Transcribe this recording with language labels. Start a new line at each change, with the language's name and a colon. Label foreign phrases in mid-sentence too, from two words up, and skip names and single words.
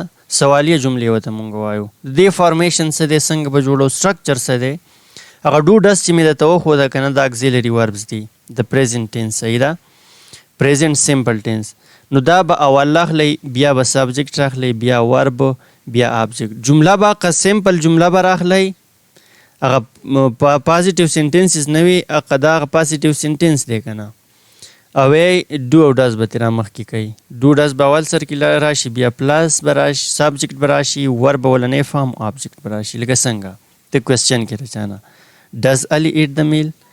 Pashto: سوالیه جملې ورته مونږ وایو. د دې فارمیشن څه دی، څنګه به جوړو، سټرکچر څه دی؟ هغه
English: do does
Pashto: چې مې درته وښوده که نه، د
English: auxiliary verbs
Pashto: دي د
English: present tense.
Pashto: صحیح ده.
English: present simple tense.
Pashto: نو دا به اول راخلی، بیا به سبجیکټ راخلی، بیا ورب، بیا آبجیکټ. جمله به که سمپل جمله به راخلی، هغه
English: positive sentences
Pashto: نه وي، هغه دا هغه
English: positive sentence
Pashto: دی که نه. او ډو او ډز به ترې را مخکې کوي.
English: do does
Pashto: به اول سر کې راشي، بیا پلس به راشي، سبجیکټ به راشي، ورب ولنی فارم، آبجیکټ به راشي. لکه څنګه ته کوېسچن کې رچانه
English: does Ali eat the meal.